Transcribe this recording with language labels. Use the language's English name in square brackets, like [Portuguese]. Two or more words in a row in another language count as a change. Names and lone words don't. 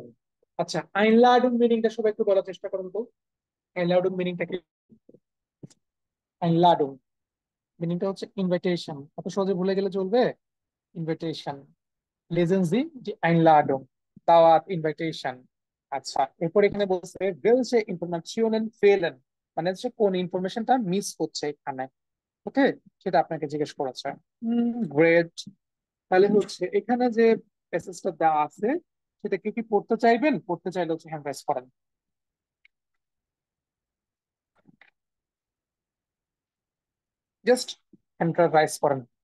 [Bangla] আচ্ছা, আইনলাডুং মিনিংটা সবাই একটু বলার চেষ্টা করুন তো। আইনলাডুং মিনিংটা কি, আইনলাডুং মিনিংটা হচ্ছে ইনভাইটেশন। এত সহজে ভুলে গেলে চলবে, ইনভাইটেশন। [German] Lesen Sie die Einladung, [Bangla] দাওয়াত, ইনভাইটেশন। আচ্ছা, এরপর এখানে বলছে [German] welche Informationen fehlen, [Bangla] মানে হচ্ছে কোন ইনফরমেশনটা মিস হচ্ছে এখানে। ওকে, সেটা আপনাকে জিজ্ঞেস করেছে। গ্রেট। তাহলে হচ্ছে এখানে যে প্যাসেজটা দেওয়া আছে সেটা কি কি পড়তে চাইবেন, পড়তে চাইলে হচ্ছে [English] hand raise [Bangla] করেন, [English] just hand raise [Bangla] করেন।